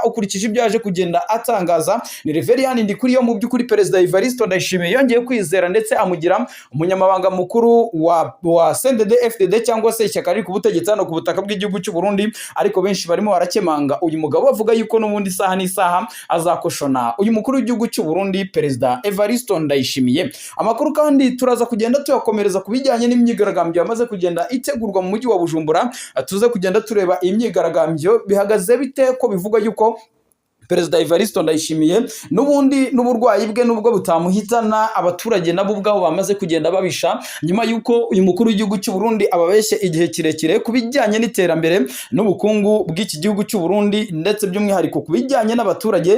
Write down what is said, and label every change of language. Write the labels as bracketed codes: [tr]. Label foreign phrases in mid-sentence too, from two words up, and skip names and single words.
[rw] Ukurikije ibyo yaje kugenda atangaza, ni Reverien Ndikuriyo mu by'ukuri Perezida Evariste Ndayishimiye yongeye kwizera ndetse amugira umunyamabanga mukuru wa CNDD FDD cyangwa se ishyaka riri ku butegetsi hano ku butaka bw'igihugu cy'u Burundi. Ariko benshi barimo barakemanga uyu mugabo bavuga yuko n'ubundi isaha n'isaha azakoshona uyu mukuru w'igihugu cy'u Burundi Perezida Evariste Ndayishimiye. Amakuru kandi turaza kugenda tuyakomereza ku bijyanye n'imyigaragambyo yamaze kugenda itegurwa mu mujyi wa Bujumbura. Tuze kugenda tureba imyigaragambyo bihagaze bite, ko bivuga yuko Perezida Evariste Ndayishimiye n'ubundi n'uburwayi bwe nubwo butamuhitana, abaturage nabo ubwabo bamaze kugenda babisha nyuma yuko uyu mukuru w'igihugu cy'u Burundi ababeshye igihe kirekire ku bijyanye n'iterambere n'ubukungu bw'iki gihugu cy'u Burundi, ndetse by'umwihariko ku bijyanye n'abaturage.